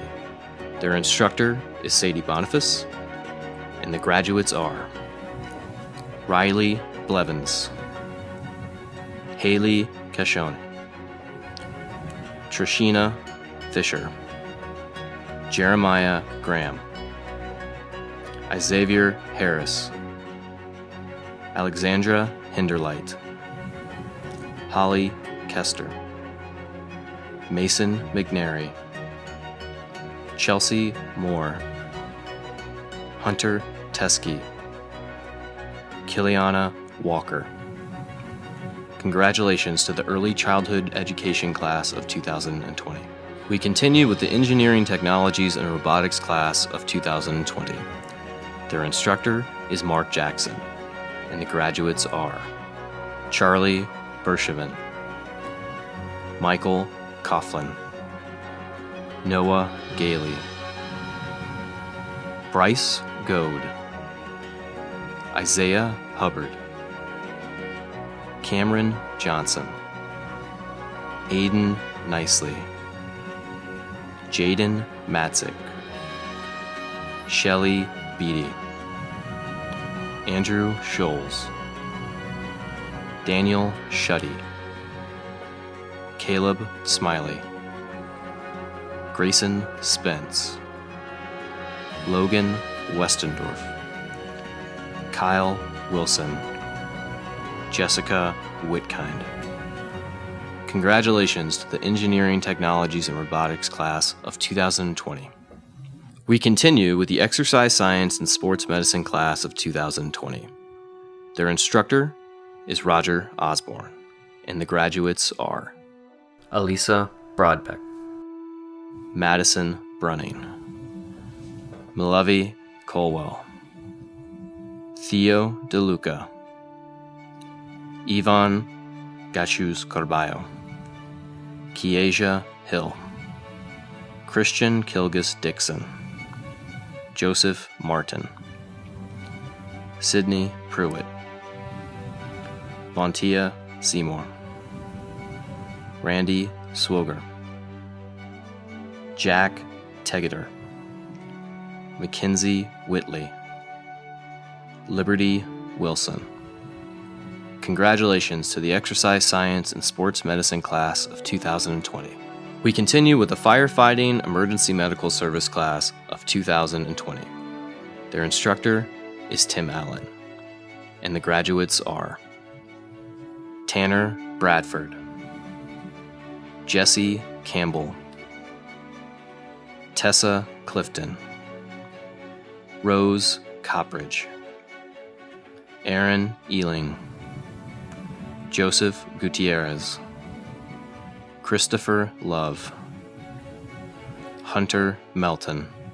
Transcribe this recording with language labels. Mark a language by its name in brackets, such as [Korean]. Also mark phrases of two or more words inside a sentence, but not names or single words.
[English] Their instructor is Sadie Boniface, and the graduates are Riley Blevins, Haley Cashone, Trishina Fisher, Jeremiah Graham, Xavier Harris, Alexandra Hinderlight, Holly Kester, Mason McNary, Chelsea Moore, Hunter Teskey, Kiliana Walker. Congratulations to the Early Childhood Education class of 2020. We continue with the Engineering Technologies and Robotics class of 2020. Their instructor is Mark Jackson, and the graduates are Charlie Bershevin, Michael Coughlin, Noah Gailey, Bryce Goad, Isaiah Hubbard, Cameron Johnson, Aiden Nicely, Jayden Motsek, Shelley Beattie, Andrew Scholes, Daniel Shuddy, Caleb Smiley, Grayson Spence, Logan Westendorf, Kyle Wilson, Jessica Whitkind. Congratulations to the Engineering Technologies and Robotics class of 2020. We continue with the Exercise Science and Sports Medicine class of 2020. Their instructor is Roger Osborne, and the graduates are Elisa Broadbeck, Madison Brunning, Malavi Colwell, Theo DeLuca, Ivan Gachuz Carballo, Kiesia Hill, Christian Kilgus Dixon, Joseph Martin, Sydney Pruitt, Vontia Seymour, Randy Swoger, Jack Tegeter, Mackenzie Whitley, Liberty Wilson. Congratulations to the Exercise Science and Sports Medicine class of 2020. We continue with the Firefighting Emergency Medical Service class of 2020. Their instructor is Tim Allen, and the graduates are Tanner Bradford, Jesse Campbell, Tessa Clifton, Rose Coppridge, Aaron Ealing, Joseph Gutierrez, Christopher Love, Hunter Melton,